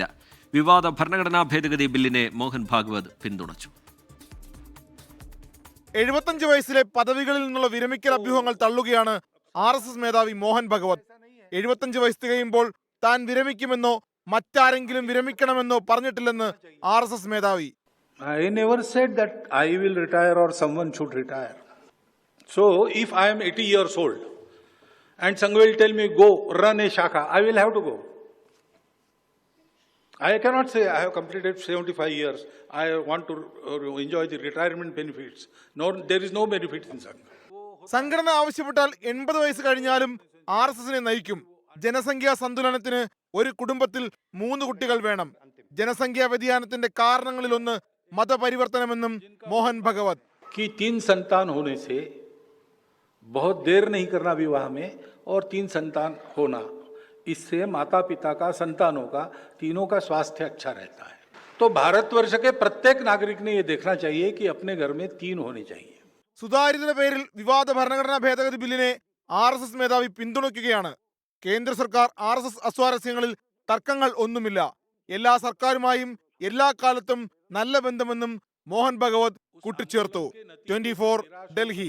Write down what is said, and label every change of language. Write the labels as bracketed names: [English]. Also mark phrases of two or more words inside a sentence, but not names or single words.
[Malayalam] വിവാദ ഭരണഘടനാ ഭേദഗതി ബില്ലിനെ മോഹൻ ഭാഗവത് പിന്തുണച്ചു. 75 വയസ്സിലെ പദവികളിൽ നിന്നുള്ള വിരമിക്കൽ അഭ്യൂഹങ്ങൾ തള്ളുകയാണ് RSS മേധാവി മോഹൻ ഭഗവത്. 75 വയസ്സ് തികയുമ്പോൾ താൻ വിരമിക്കുമെന്നോ മറ്റാരെങ്കിലും വിരമിക്കണമെന്നോ പറഞ്ഞിട്ടില്ലെന്ന് RSS മേധാവി. [English] I never said that I will retire or someone should retire. So if I am 80 years old and Sangh will tell me go run a shakha, I will have to go. I cannot say I have completed 75 years. I want to enjoy the retirement benefits. No, there is no benefits in Sangh. [Malayalam] സംഘടന ആവശ്യപ്പെട്ടാൽ 80 വയസ്സ് കഴിഞ്ഞാലും RSSനെ നയിക്കും. ജനസംഖ്യാ സന്തുലനത്തിന് ഒരു കുടുംബത്തിൽ 3 കുട്ടികൾ വേണം. ജനസംഖ്യാ വ്യതിയാനത്തിന്റെ കാരണങ്ങളിലൊന്ന് മതപരിവർത്തനമെന്നും മോഹൻ ഭഗവത് [Hindi] कि 3 संतान होने से बहुत देर नहीं करना विवाह में और 3 संतान होना, इससे माता पिता का, संतानों का, तीनों का स्वास्थ्य अच्छा रहता है. तो भारतवर्ष के प्रत्येक नागरिक ने ये देखना चाहिए कि अपने घर में 3 होने चाहिए. [Malayalam] സുതാര്യതയുടെ പേരിൽ വിവാദ ഭരണഘടനാ ഭേദഗതി ബില്ലിനെ RSS മേധാവി പിന്തുണയ്ക്കുകയാണ്. കേന്ദ്ര സർക്കാർ RSS അസ്വാരസ്യങ്ങളിൽ തർക്കങ്ങൾ ഒന്നുമില്ല. എല്ലാ സർക്കാരുമായും എല്ലാ കാലത്തും നല്ല ബന്ധമെന്നും മോഹൻ ഭഗവത് കൂട്ടിച്ചേർത്തു. 24 ഡൽഹി.